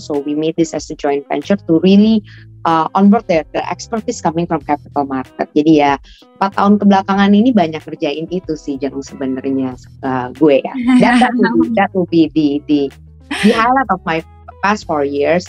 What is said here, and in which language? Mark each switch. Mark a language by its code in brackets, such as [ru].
[en] So we made this as a joint venture to really onboard their expertise coming from capital market. [id] Jadi ya 4 tahun kebelakangan ini banyak kerjain itu sih Jeng sebenarnya gue ya. [en] That will be the highlight of my past 4 years.